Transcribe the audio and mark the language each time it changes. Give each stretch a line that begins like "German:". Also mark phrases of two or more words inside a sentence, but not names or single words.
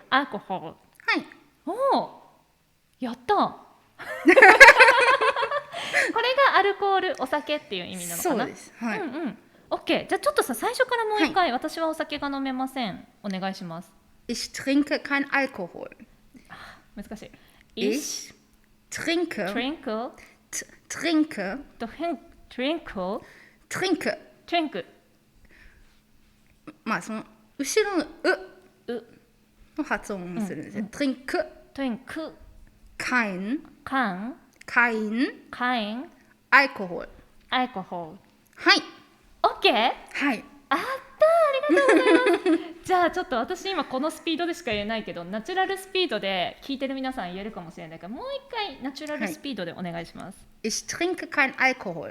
Japanese: アルコホール。はい。おお、やった。これがアルコール、お酒っていう意味なのかな。そうです。はい。オッケー。じゃあちょっとさ最初からもう一回、私はお酒が飲めません。お願いします。
German: Ich trinke kein Alkohol。
Japanese: 難しい。
German: Ich trinke。 trinke。 trinke。 trinke。
Japanese: まあその後ろのうの発音をするんですよ。trinke。
German: trinke。 kein。 Alkohol。
Japanese: はい。オッケー。はい。ありがとうございますじゃあちょっと私今このスピードでしか言えないけど、ナチュラルスピードで聞いてる皆さん言えるかもしれないから、もう一回ナチュラルスピードでお願いします。
German: Ich trinke kein Alkohol。